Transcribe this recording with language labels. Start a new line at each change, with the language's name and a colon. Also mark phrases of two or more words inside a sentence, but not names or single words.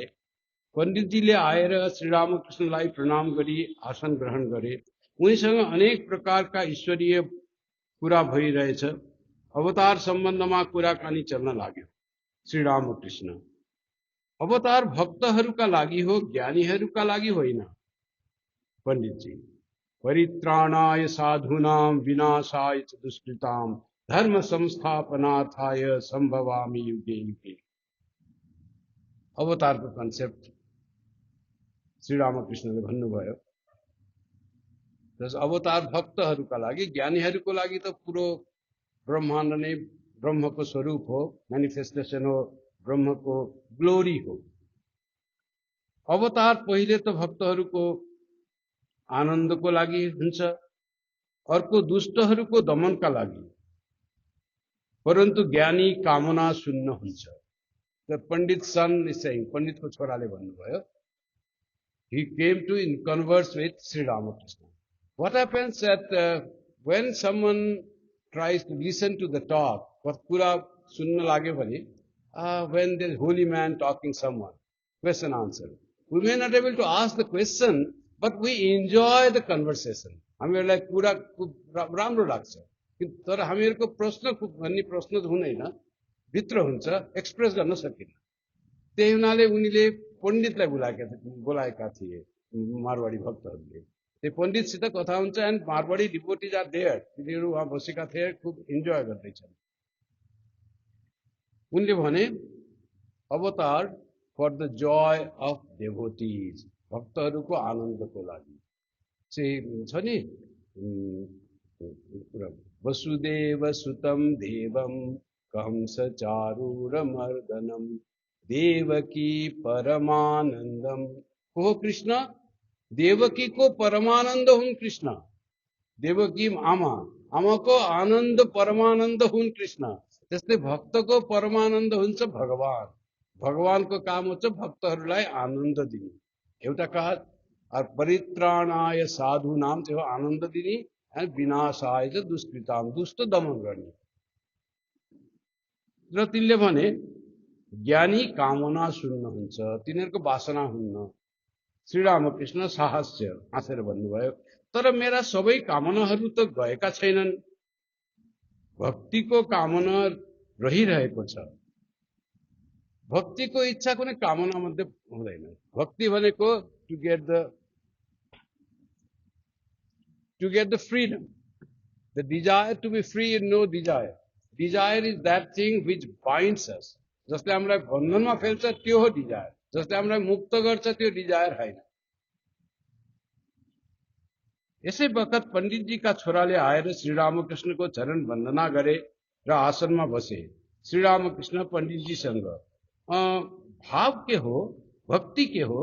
Nepali: पण्डितजीले आएर श्री रामकृष्णलाई प्रणाम गरी आसन ग्रहण गरे। उनीसँग अनेक प्रकारका ईश्वरीय कुरा भइरहेछ। अवतार सम्बन्धमा कुराकानी चल्न लाग्यो। श्री रामकृष्ण, अवतार भक्तहरूका लागि हो, ज्ञानीहरूका लागि होइन। पण्डितजी,
Sanskrit: परित्राणाय साधूनां विनाशाय च दुष्कृतां धर्म संस्थापनार्थाय सम्भवामि युगे युगे।
Nepali: अवतारको कन्सेप्ट श्री रामकृष्णले भन्नुभयो। अवतार भक्तहरूका लागि, ज्ञानीहरूको लागि त पुरो ब्रह्माण्ड नै ब्रह्मको स्वरूप हो, मेनिफेस्टेसन हो, ब्रह्मको ग्लोरी हो। अवतार पहिले त भक्तहरूको आनन्दको लागि हुन्छ, अर्को दुष्टहरूको दमनका लागि, परन्तु ज्ञानी कामना शून्य हुन्छ।
English: The Pandit son is saying,
Nepali: पण्डितको छोराले भन्नुभयो,
English: he came to converse with Sri Ramakrishna. What happens that when someone tries to listen to the talk,
Nepali: कुरा सुन्न लाग्यो भने,
English: when there is holy man talking someone, question answer, we may not be able to ask the question, but we enjoy the conversation.
Nepali: हामीहरूलाई कुरा राम्रो लाग्छ, तर हामीहरूको प्रश्न भन्ने प्रश्न हुँदैन, भित्र हुन्छ, एक्सप्रेस गर्न सकिन्न। त्यही हुनाले उनीले पण्डितलाई बोलाएका थिए मारवाडी भक्तहरूले। त्यो पण्डितसित कथा हुन्छ,
English: and Marwari devotees are there,
Nepali: तिनीहरू वहाँ बसेका थिए, खुब इन्जोय गर्दैछन्। उनले भने, अवतार
English: for the joy of devotees,
Nepali: भक्तहरूको आनन्दको लागि चाहिँ छ नि,
Sanskrit: वसुदेव सुतम देवम कंस चारूरमर्दनम देवकी परमानंदम।
Nepali: को कृष्ण? देवकी को परमानंद हुन् कृष्ण। देवकी आमाको आनन्द परमानन्द हुन् कृष्ण। त्यस्तै भक्तको परमानन्द हुन्छ भगवान। भगवानको काम हुन्छ भक्तहरूलाई आनन्द दिने। एउटा कहा
Sanskrit: परित्राणाय साधूनाम
Nepali: चाहिँ हो आनन्द दिने, अनि विनाशाय चाहिँ दुष्कृताम, दुष्ट दमन गर्ने। र तिनले भने ज्ञानी कामना शून्य हुन्छ, तिनीहरूको वासना हुन्न। श्री रामकृष्ण साहस्य हाँसेर भन्नुभयो, तर मेरा सबै कामनाहरू त गएका छैनन्। भक्तिको कामना रहिरहेको छ। भक्तिको इच्छा कुनै कामना मध्ये हुँदैन। भक्ति भनेको
English: to get the freedom, the desire to be free in no desire. Desire is that thing which binds us.
Nepali: जसले हामीलाई बन्धनमा फेल्छ त्यो हो डिजायर। जसले हामीलाई मुक्त गर्छ त्यो डिजायर होइन। यसै वखत पण्डितजीका छोराले आएर श्री रामकृष्णको चरण वन्दना गरे र आसनमा बसे। श्री रामकृष्ण पण्डितजीसँग, भाव के हो, भक्ति के हो?